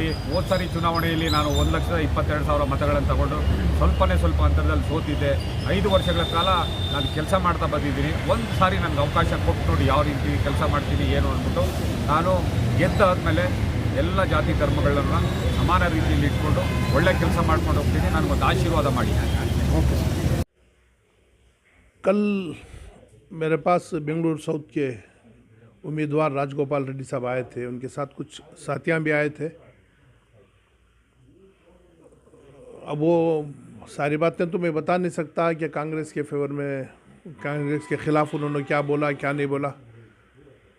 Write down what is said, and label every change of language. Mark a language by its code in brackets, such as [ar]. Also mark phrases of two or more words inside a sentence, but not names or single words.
[kn] ಹೋದ ಸಾರಿ ಚುನಾವಣೆಯಲ್ಲಿ ನಾನು 1,22,000 ಮತಗಳನ್ನು ತಗೊಂಡು ಸ್ವಲ್ಪ ಅಂತರದಲ್ಲಿ ಸೋತಿದ್ದೆ. 5 ವರ್ಷಗಳ ಕಾಲ ನಾನು ಕೆಲಸ ಮಾಡ್ತಾ ಬಂದಿದ್ದೀನಿ. ಒಂದು ಸಾರಿ ನನಗೆ ಅವಕಾಶ ಕೊಟ್ಟು ನೋಡಿ ಯಾವ ರೀತಿ ಕೆಲಸ ಮಾಡ್ತೀನಿ ಏನು ಅಂದ್ಬಿಟ್ಟು ನಾನು ಗೆದ್ದಾದಮೇಲೆ ಎಲ್ಲ ಜಾತಿ ಧರ್ಮಗಳನ್ನು ಸಮಾನ ರೀತಿಯಲ್ಲಿ ಇಟ್ಕೊಂಡು ಒಳ್ಳೆ ಕೆಲಸ ಮಾಡ್ಕೊಂಡು ಹೋಗ್ತೀನಿ. ನನಗೊಂದು ಆಶೀರ್ವಾದ ಮಾಡಿ. [hi] कल मेरे पास बेंगलुरु साउथ के उम्मीदवार राजगोपाल रेड्डी साहब आए थे, उनके साथ कुछ साथियां भी आए थे। अब वो सारी बातें तो मैं बता नहीं सकता कि कांग्रेस के फेवर में, कांग्रेस के ख़िलाफ़ उन्होंने क्या बोला क्या नहीं बोला।